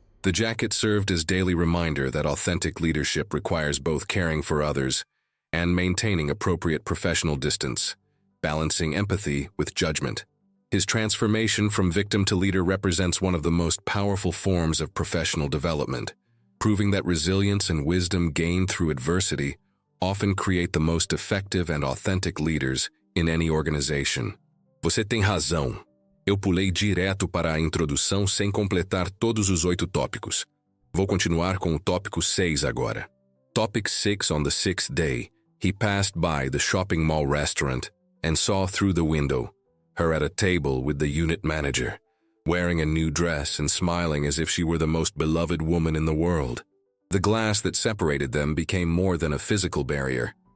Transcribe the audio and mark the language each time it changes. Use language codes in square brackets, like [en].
[en] The jacket served as daily reminder that authentic leadership requires both caring for others and maintaining appropriate professional distance, balancing empathy with judgment. His transformation from victim to leader represents one of the most powerful forms of professional development, proving that resilience and wisdom gained through adversity often create the most effective and authentic leaders in any organization. [pt] Você tem razão. Eu pulei direto para a introdução sem completar todos os 8 tópicos. Vou continuar com o tópico 6 agora. [en] Topic 6. On the 6th day, he passed by the shopping mall restaurant and saw through the window her at a table with the unit manager, wearing a new dress and smiling as if she were the most beloved woman in the world. The glass that separated them became more than a physical barrier.